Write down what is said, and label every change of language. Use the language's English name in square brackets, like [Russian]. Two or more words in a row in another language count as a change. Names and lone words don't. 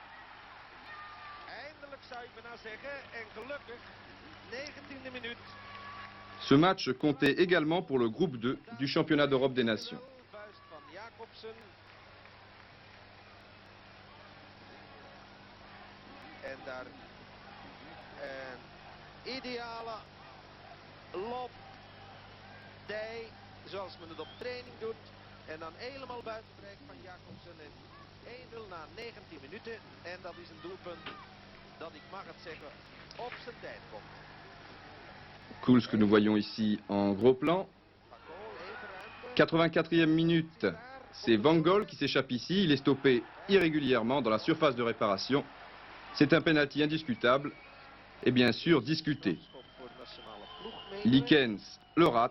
[French] Ce match comptait également pour le groupe 2 du championnat d'Europe des Nations. [Dutch] Lob, dij, zoals men het op training doet. En dan helemaal buiten bereik van Jacobsen. 1-0 na 19 minuten. En dat is een doelpunt dat, ik mag het zeggen, op zijn tijd komt. [French] Kuhls que nous voyons ici en gros plan. 84e minute, c'est Van Gogh qui s'échappe ici. Il est stoppé irrégulièrement dans la surface de réparation. C'est un penalty indiscutable et bien sûr discuté. Likens le rate.